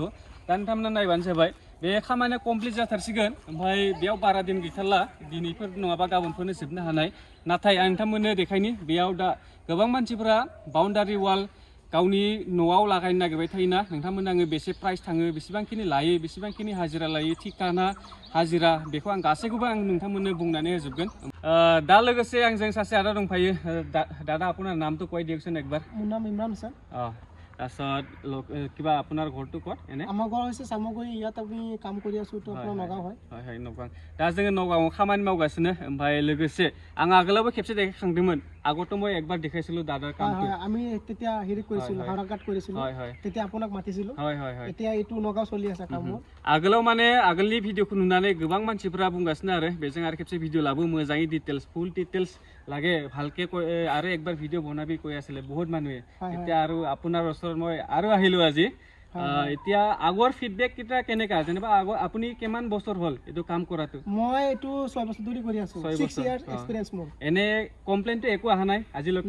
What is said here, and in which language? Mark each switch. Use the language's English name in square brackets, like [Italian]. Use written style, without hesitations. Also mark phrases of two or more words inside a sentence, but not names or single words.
[Bodo] दा नोंथांमोना नायबानो जाबाय बे खामानिया कमप्लिट जाथारसिगोन ओमफ्राय बेयाव बारा दिन गैथारला दिनैफोर नङाबा गाबोनफोरनो जोबनो हानाय नाथाय आं नोंथांमोननो देखायनि बेयाव दा गोबां मानसिफोरा बाउन्डारि वाल गावनि न'आव लागायनो नागिरबाय थायोना नोंथांमोननो आङो बेसे प्राइस थाङो बेसेबांखिनि लायो बेसेबांखिनि हाजिरा लायो थिकाना हाजिरा बेखौ आं गासैखौबो आं नोंथांमोननो बुंनानै होजोबगोन दा लोगोसे आंजों सासे आदा दंफायो दादा [Assamese] আপোনাৰ নামটো কৈ দিয়কচোন একবাৰ মোৰ নাম ইমৰান ছাৰ তাৰপিছত কিবা আপোনাৰ ঘৰটো ক'ত এনে আমাৰ ঘৰ হৈছে চামগুৰি ইয়াত আমি কাম কৰি আছো তো আপোনাৰ নগাঁও হয় হয় হয় নগাঁও [Bodo] दा जोङो नगावआव खामानि मावगासिनो ओमफ्राय लोगोसे आं आगोलावबो खेबसे देखायखांदोंमोन [Assamese] আগতো মই একবাৰ দেখাইছিলো দাদাৰ কামটো আমি তেতিয়া হেৰি কৰিছিলো হাৰাকাট কৰিছিলো তেতিয়া আপোনাক মাতিছিলো এতিয়া এইটো নগাঁও চলি আছে কাম [Bodo] आगोलाव माने आगोलनि भिडिअखौ नुनानै गोबां मानसिफोरा बुंगासिनो आरो बेजों आरो खेबसे भिडिअ लाबो मोजाङै [English] details full details [Assamese] লাগে ভালকে আৰু একবাৰ ভিডিঅ বনাবি কৈ আছিলে বহুত মানুহে এতিয়া আৰু আপোনাৰ ওচৰত মই আৰু আহিলো আজি এতিয়া আগৰ ফিডবেক কিটা কেনেকা যেনিবা আপুনি কিমান বছৰ হ'ল এইটো কাম কৰাটো মই এইটো 6 বছৰ ধৰি কৰি আছো 6 [English] years experience [Assamese] মোৰ এনে কমপ্লেইনটো একো আহা নাই আজিলৈকে